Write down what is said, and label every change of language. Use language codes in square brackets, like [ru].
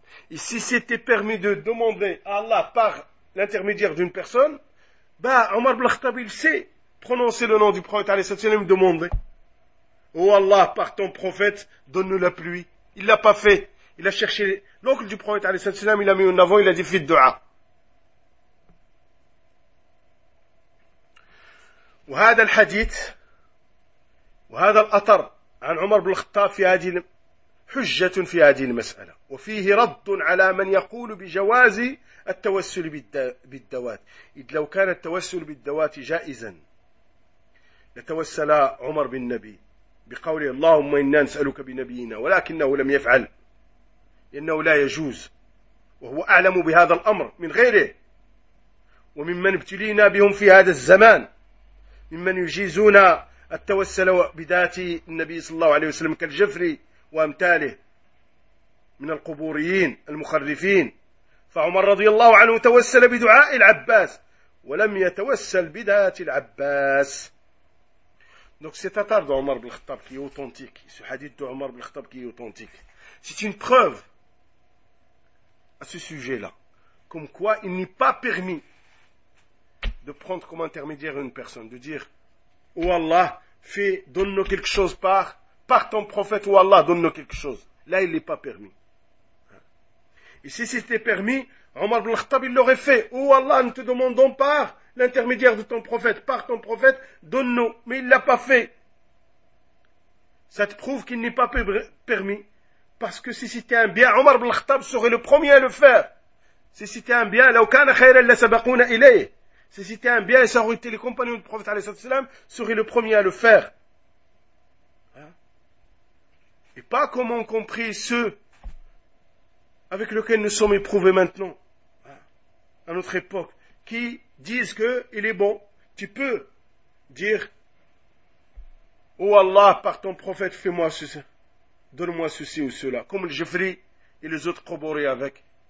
[fr] Et si c'était permis de demander à Allah par l'intermédiaire d'une personne, Omar ibn al-Khattab, il sait prononcer le nom du prophète alayhi salatu salam, demander: oh Allah, par ton prophète, donne-nous la pluie. Il ne l'a pas fait. Il a cherché l'oncle du prophète, alayhi salatu salam, il a mis en avant, il a dit: fais dua. [ar] وهذا الحديث وهذا الأثر عن عمر بن الخطاب في هذه حجة في هذه المسألة، وفيه رد على من يقول بجواز التوسل بالدوات. إذ لو كان التوسل بالدوات جائزا لتوسل عمر بالنبي بقوله: اللهم إنا نسألك بنبينا، ولكنه لم يفعل لأنه لا يجوز، وهو أعلم بهذا الأمر من غيره وممن ابتلينا بهم في هذا الزمان ممن يجيزون التوسل بذات النبي صلى الله عليه وسلم كالجفري وأمثاله من القبوريين المخرفين. فعمر رضي الله عنه توسل بدعاء العباس ولم يتوسل بذات العباس. [fr] Donc c'est un tard d'Omar ibn al-Khattab qui est authentique. Ce hadith d'Omar ibn al-Khattab qui est authentique. C'est une preuve à ce sujet-là. Comme quoi il n'est pas permis de prendre comme intermédiaire une personne, de dire: oh Allah, fais, donne-nous quelque chose par ton prophète, oh Allah, donne-nous quelque chose. Là, il n'est pas permis. Et si c'était permis, Omar ibn al-Khattab, il l'aurait fait. Oh Allah, nous te demandons par l'intermédiaire de ton prophète, par ton prophète, donne-nous. Mais il ne l'a pas fait. Ça te prouve qu'il n'est pas permis. Parce que si c'était un bien, Omar ibn al-Khattab serait le premier à le faire. Si c'était un bien, [ar] لو كان خيرا لسبقونا إليه. [fr] Si c'était un bien, ça aurait été les compagnons du prophète alayhi salatu salam seraient le premier à le faire. Et pas comme ont compris ceux avec lesquels nous sommes éprouvés maintenant, à notre époque, qui disent que il est bon, tu peux dire: oh Allah, par ton prophète, fais-moi ceci, donne-moi ceci ou cela, comme le Jafri et les autres corroborés avec.